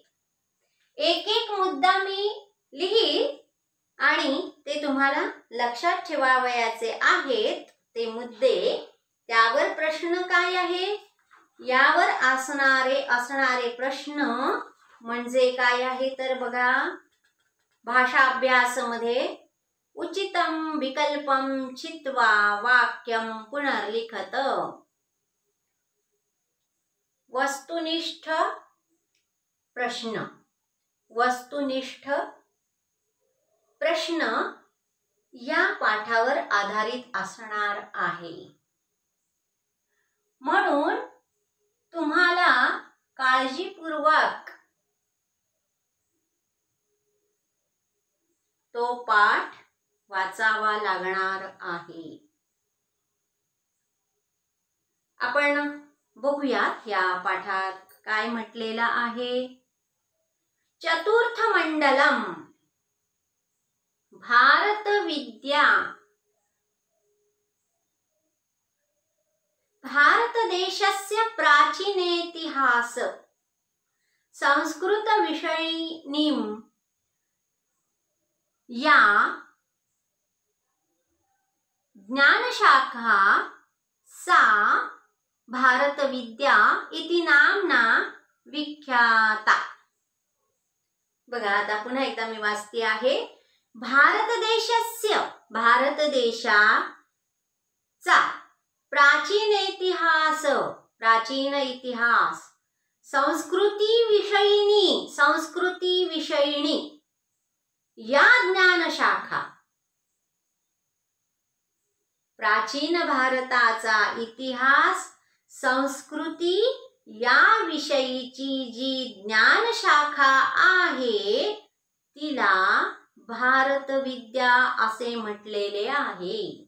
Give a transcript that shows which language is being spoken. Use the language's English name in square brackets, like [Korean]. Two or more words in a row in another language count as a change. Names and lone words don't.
[Marathi] एक एक मुद्दा मी लिहीन आणि ते तुम्हाला लक्षात ठेवावयाचे आहेत. ते मुद्दे, त्यावर प्रश्न काय आहे, यावर असणारे प्रश्न म्हणजे काय आहे तर बघा. भाषा अभ्यास मध्ये [Sanskrit] उचितम विकल्पम चित्वा वाक्यम पुनर्लिखत. [Marathi] वस्तुनिष्ठ प्रश्न, वस्तुनिष्ठ प्रश्न या पाठावर आधारित असणार आहे. म्हणून तुम्हाला काळजीपूर्वक तो पाठ वाचावा लागणार आहे. आपण बघूया या पाठात काय म्हटलेलं आहे. [Sanskrit] चतुर्थ मंडलम भारतविद्या. भारतदेशस्य प्राचीनेतिहास संस्कृत विषयिणीं या ज्ञानशाखा सा भारतविद्या इति नाम्ना विख्याता. [Marathi] बघा आता पुन्हा एकदा मी वाचते आहे. भारतदेशस्य, भारतदेशाचा प्राचीन इतिहास, प्राचीन इतिहास, संस्कृती विषयिणी या ज्ञानशाखा, प्राचीन भारताचा इतिहास, संस्कृती या विषयीची जी ज्ञानशाखा आहे तिला भारतविद्या असे म्हटलेले आहे.